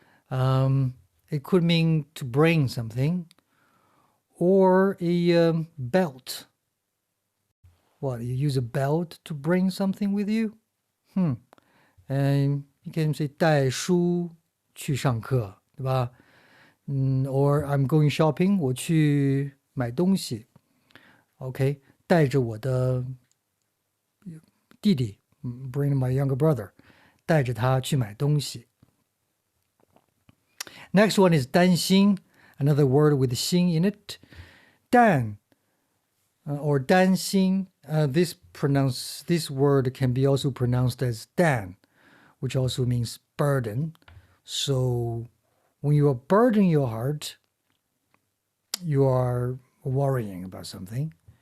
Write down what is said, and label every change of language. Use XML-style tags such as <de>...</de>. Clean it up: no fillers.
<en>It could mean to bring something, or a belt. What, you use a belt to bring something with you? And you can say</en> <zh>带书去上课，对吧？</zh> <en>Or I'm going shopping,</en> <zh>我去买东西。</zh> <en>Okay,</en> <zh>带着我的弟弟</zh> <en>bring my younger brother,</en> <zh>带着他去买东西。</zh> <en>Next one is 担心, another word with 心 in it. 担 or 担心, this word can be also pronounced as 担, which also means burden. So when you are burdening your heart, you are worrying about something.</en>